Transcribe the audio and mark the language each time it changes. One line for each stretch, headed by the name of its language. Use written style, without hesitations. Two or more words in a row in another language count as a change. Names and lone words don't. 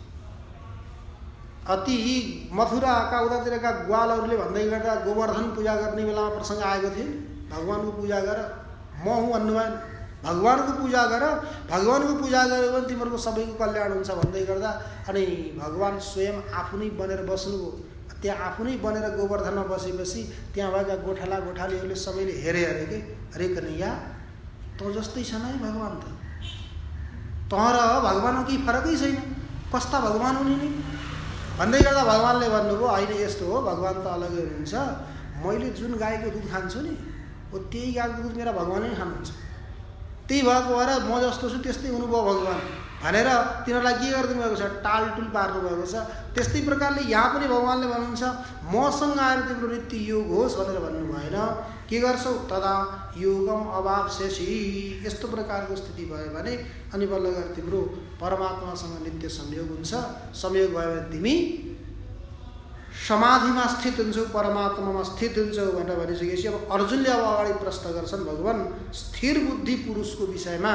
Nepali: अति मथुराका उतातिरका ग्वालहरूले भन्दै गर्दा गोवर्धन पूजा गर्ने बेलामा प्रसङ्ग आएको थियो नि, भगवानको पूजा गर, म हुँ भन्नु भएन, भगवानको पूजा गर, भगवानको पूजा गर्यो भने तिमीहरूको सबैको कल्याण हुन्छ भन्दै गर्दा अनि भगवान स्वयं आफू नै बनेर बस्नुभयो। त्यहाँ आफू नै बनेर गोवर्धनमा बसेपछि त्यहाँ भएका गोठाला गोठालीहरूले सबैले हेरे अरे के, अरे कन्हैया तँ जस्तै छ नै भगवान, त तँ र भगवानमा केही फरकै छैन, कस्ता भगवान हुने नि भन्दै गर्दा भगवानले भन्नुभयो होइन यस्तो हो, भगवान त अलगै हुनुहुन्छ। मैले जुन गाईको दुध खान्छु नि हो त्यही गाईको दुध मेरा भगवानै खानुहुन्छ, त्यही भएको भएर म जस्तो छु त्यस्तै हुनुभयो भगवान भनेर तिनीहरूलाई के गरिदिनु भएको छ? टालटुल पार्नु भएको छ। त्यस्तै प्रकारले यहाँ पनि भगवानले भन्नुहुन्छ मसँग आएर तिम्रो नित्य योग होस् भनेर भन्नु भएन। के गर्छौ?
Sanskrit: तदा योगम अवाप्स्यसि,
Nepali: यस्तो प्रकारको स्थिति भयो भने अनि बल्ल गएर तिम्रो परमात्मासँग नित्य संयोग हुन्छ। संयोग भयो भने तिमी समाधिमा स्थित हुन्छौ, परमात्मामा स्थित हुन्छौ भनेर भनिसकेपछि अब अर्जुनले अब अगाडि प्रश्न गर्छन् भगवान स्थिर बुद्धि पुरुषको विषयमा।